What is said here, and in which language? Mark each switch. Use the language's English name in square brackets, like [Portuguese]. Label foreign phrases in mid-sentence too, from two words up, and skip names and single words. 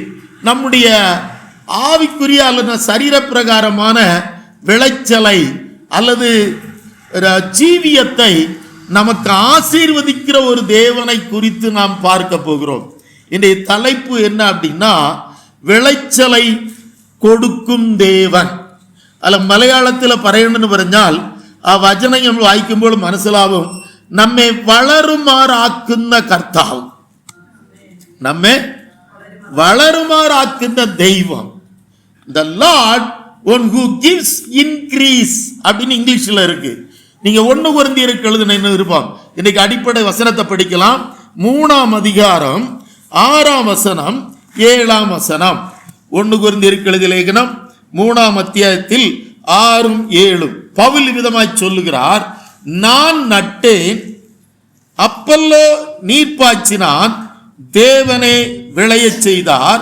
[Tamil] நம்முடைய ஆவிக்குரிய அல்லது சரீர பிரகாரமான விளைச்சலை அல்லது ஜீவியத்தை நமக்கு ஆசீர்வதிக்கிற ஒரு தேவனை குறித்து நாம் பார்க்க போகிறோம். இன்றைய தலைப்பு என்ன அப்படின்னா, விளைச்சலை கொடுக்கும் தேவன். அல்ல மலையாளத்தில் [Malayalam] പറയണമെന്ന് പറഞ്ഞാൽ ആ വചനം നമ്മൾ വായിക്കുമ്പോൾ മനസ്സിലാവും, നമ്മെ വളരുമാറാക്കുന്ന കർത്താവ്, നമ്മെ വളരുമാറാക്കുന്ന ദൈവം. [English] The Lord one who gives increase [Tamil] அப்படின்னு இங்கிலீஷ்ல இருக்கு. நீங்க 1 கொரிந்தியருக்கு எழுதின இருப்பாம். இன்னைக்கு அடிப்படை வசனத்தை படிக்கலாம். 3ஆம் அதிகாரம் 6ஆம் வசனம் 7ஆம் வசனம். 1 கொரிந்தியருக்கு எழுதிய லேகனம் 3ஆம் அத்தியாயத்தில் 6ம் 7ம் பவுல் விதமாய் சொல்லுகிறார், நான் நட்டேன், அப்பல்லோ நீர் பாய்ச்சினான், தேவனே விளையச் செய்தார்.